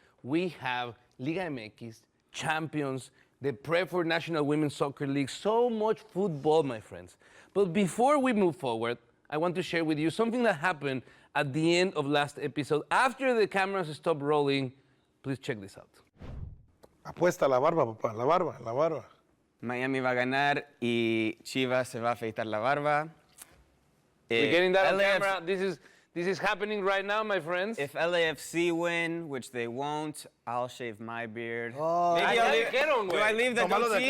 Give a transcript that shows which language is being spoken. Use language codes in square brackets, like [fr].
[en] We have Liga MX, champions, the prep for National Women's Soccer League, so much football, my friends. But before we move forward, I want to share with you something that happened at the end of last episode. After the cameras stopped rolling, please check this out. [es] Apuesta la barba, papá, la barba. Miami va a ganar y Chivas se va a afeitar la barba. [en] We're getting that on camera. This is happening right now, my friends. If LAFC win, which they won't, I'll shave my beard. Oh, Maybe I'll leave, do I leave the goatee?